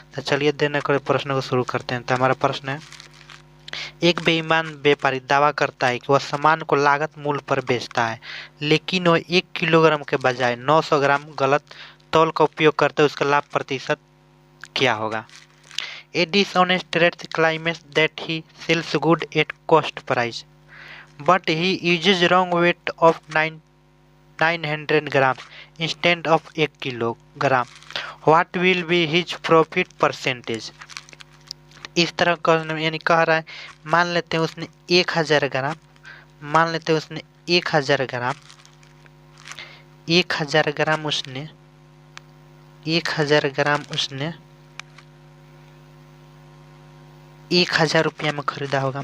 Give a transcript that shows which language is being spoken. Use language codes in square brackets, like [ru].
[hi] तो चलिए देने के प्रश्न को शुरू करते हैं। तो हमारा प्रश्न है, एक बेईमान व्यापारी दावा करता है कि वह सामान को लागत मूल्य पर बेचता है, लेकिन वह 1 किलोग्राम के बजाय 900 ग्राम गलत तौल का उपयोग करते है। उसका लाभ प्रतिशत क्या होगा? [en] A dishonest trade claims that he sells good at cost price, but he uses wrong weight of 900 grams instead of 1 kilogram. What will be his profit percentage? [hi] इस तरह का यानी कह रहा है, मान लेते हैं उसने 1000 ग्राम, मान लेते हैं उसने 1000 ग्राम, 1000 ग्राम उसने 1000 ग्राम उसने 1000 रुपया में खरीदा होगा।